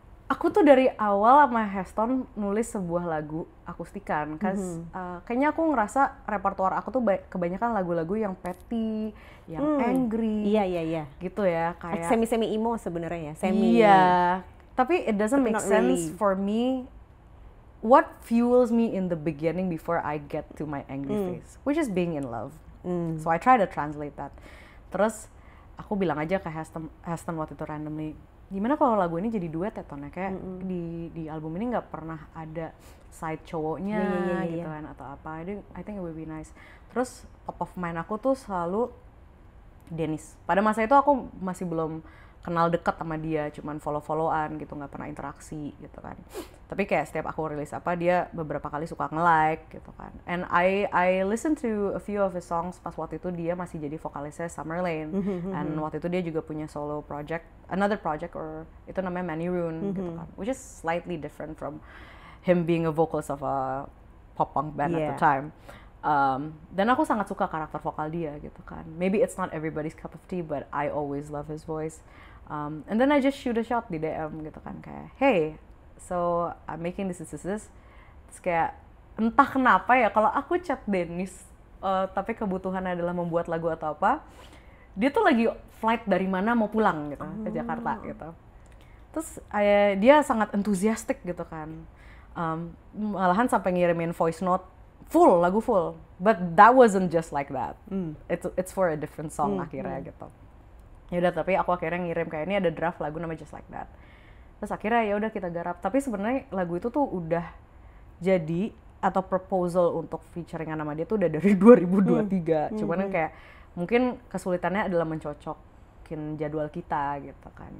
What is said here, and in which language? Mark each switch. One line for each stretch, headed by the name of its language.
Indonesian: Aku tuh dari awal sama Heston nulis sebuah lagu akustikan, kayaknya aku ngerasa repertoire aku tuh kebanyakan lagu-lagu yang petty, yang angry, gitu ya, kayak semi emo sebenarnya ya, tapi
English: it doesn't make sense for me. What fuels me in the beginning before I get to my angry phase, which is being in love. So I try to translate that.
Indonesian: Terus aku bilang aja ke Heston waktu itu randomly, gimana kalau lagu ini jadi duet ya Ton, kayak di album ini nggak pernah ada side cowoknya gitu kan atau apa.
English: I think it would be nice.
Indonesian: Terus top of mind aku tuh selalu Dennis. Pada masa itu aku masih belum kenal dekat sama dia, cuman follow-followan gitu, nggak pernah interaksi gitu kan. Tapi kayak setiap aku rilis apa, dia beberapa kali suka nge-like gitu kan.
English: And I listen to a few of his songs
Indonesian: pas waktu itu dia masih jadi vokalisnya Summerlane. And waktu itu dia juga punya solo project,
English: another project, or
Indonesian: itu namanya Manny Rune gitu kan.
English: Which is slightly different from him being a vocalist of a pop punk band at the time.
Indonesian: Dan aku sangat suka karakter vokal dia gitu kan.
English: Maybe it's not everybody's cup of tea, but I always love his voice. And then I just shoot a shot
Indonesian: di DM gitu kan, kayak,
English: hey, so I'm making this.
Indonesian: Terus kayak entah kenapa ya, kalau aku chat Dennis, tapi kebutuhannya adalah membuat lagu atau apa, dia tuh lagi flight dari mana mau pulang gitu ke Jakarta gitu. Terus dia sangat enthusiastic gitu kan. Malahan sampai ngirimin voice note full, lagu full.
English: But that wasn't just like that. It's for a different song
Indonesian: akhirnya gitu. Ya udah, tapi aku akhirnya ngirim kayak ini ada draft lagu namanya Just Like That. Terus akhirnya ya udah kita garap. Tapi sebenarnya lagu itu tuh udah jadi atau proposal untuk featuring sama dia tuh udah dari 2023. Cuman kayak mungkin kesulitannya adalah mencocokin jadwal kita gitu kan.